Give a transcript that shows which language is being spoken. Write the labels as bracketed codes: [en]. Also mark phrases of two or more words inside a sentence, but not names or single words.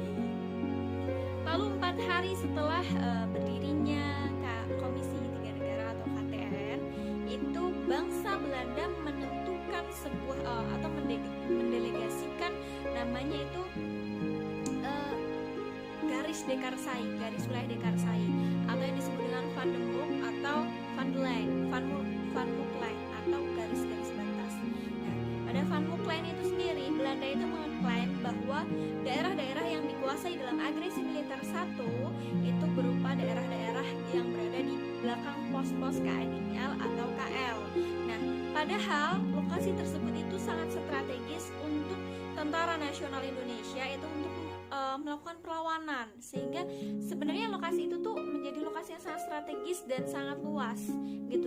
[id] Lalu 4 hari setelah berdirinya Komisi 3 Negara atau KTN, itu bangsa Belanda menentukan sebuah atau mendelegasikan namanya itu garis Dekarsai, garis wilayah Dekarsai, atau yang disebut dengan Van de Broek atau Van de Lijn, Van Mook Line atau garis-garis batas. Nah, pada Van Mook Line itu sendiri, Belanda itu mengklaim bahwa daerah-daerah yang dikuasai dalam agresi militer satu itu berupa daerah-daerah yang berada di belakang pos-pos KNIL atau KL. Nah, padahal lokasi tersebut itu sangat strategis untuk Tentara Nasional Indonesia itu untuk melakukan perlawanan, sehingga sebenarnya lokasi itu tuh menjadi lokasi yang sangat strategis dan sangat luas gitu.